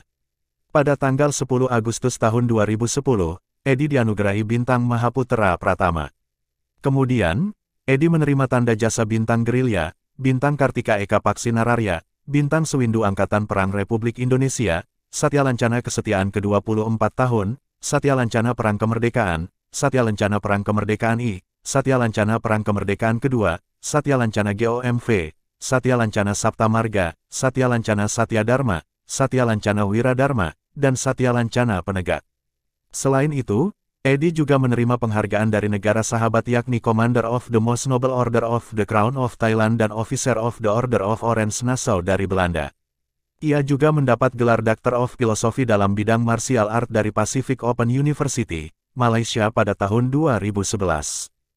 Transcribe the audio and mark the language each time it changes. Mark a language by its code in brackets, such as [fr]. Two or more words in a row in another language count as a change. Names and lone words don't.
[id] Pada tanggal 10 Agustus tahun 2010, Edi dianugerahi bintang Mahaputra Pratama. Kemudian, Edi menerima tanda jasa bintang Gerilya, bintang Kartika Eka Paksi Nararya, bintang Sewindu Angkatan Perang Republik Indonesia, Satya Lancana Kesetiaan ke-24 tahun, Satya Lancana Perang Kemerdekaan, Satya Lancana Perang Kemerdekaan I, Satya Lancana Perang Kemerdekaan Kedua, Satya Lancana GOMV, Satya Lancana Sapta Marga, Satya Lancana Satya Dharma, Satya Lancana Wiradharma, dan Satya Lancana Penegak. Selain itu, Edi juga menerima penghargaan dari negara sahabat yakni Commander of the Most Noble Order of the Crown of Thailand dan Officer of the Order of Orange Nassau dari Belanda. Ia juga mendapat gelar Doctor of Philosophy dalam bidang [en] martial art [id] dari Pacific Open University, Malaysia pada tahun 2011.